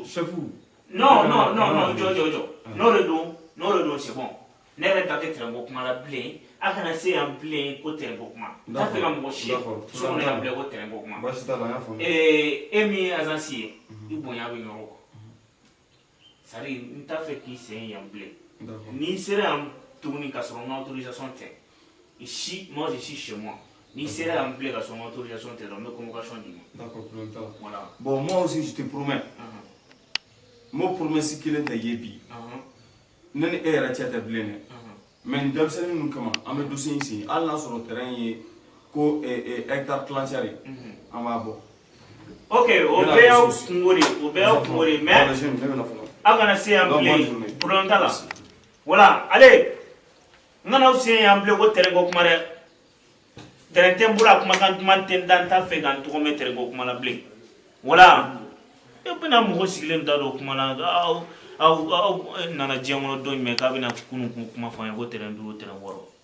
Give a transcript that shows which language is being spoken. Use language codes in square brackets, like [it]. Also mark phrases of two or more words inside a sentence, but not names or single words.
[fr] chef [bm] non jɔ n'o de don [fr] c'est bon [bm] ne yɛrɛ da tɛ terrain ko kuma la bilen a kana se yan bilen ko terrain ko kuma n t'a fɛ ka mɔgɔ si sɔrɔ yan bilen ko terrain ko kuma baasi t'a la n y'a faamu. e min ye agence ye i bonya bɛ ɲɔgɔn kɔ [fr] c'est à dire [bm] n t'a fɛ k'i sen yan bilen n'i sera yan tuguni ka sɔrɔ n ka autorisation tɛ [fr] ici moi je suis chez moi [bm] n'i sera yan bilen ka sɔrɔ n ka autorisation tɛ dɔrɔn n bɛ convocation d'i ma. d'accord problème t'a la. [fr] voilà bon moi aussi je te promets [bm] n m'o promesse kelen tɛ ye bi ne ni e yɛrɛ cɛ tɛ bilen dɛ mais nin denmisɛnnin ninnu kama an bɛ dossier in sen hali n'a sɔrɔ terrain ye ko hectare tilancɛ ye an b'a bɔ. ok o bɛɛ y'aw kungo de ye mais aw kana se yan bilen problème t'a la voilà allez n kana aw se yan bilen ko terrain ko kuma dɛ terrain tɛ n bolo a kumakan duman tɛ n da n t'a fɛ ka n tɔgɔ mɛn terrain ko kuma la bilen voilà e bɛna mɔgɔ sigilen da dɔ kuma na aw nana diɲɛ kɔnɔ don jumɛn k'a bɛna kunun kuma fɔ an ye ko terrain 5 terrain 6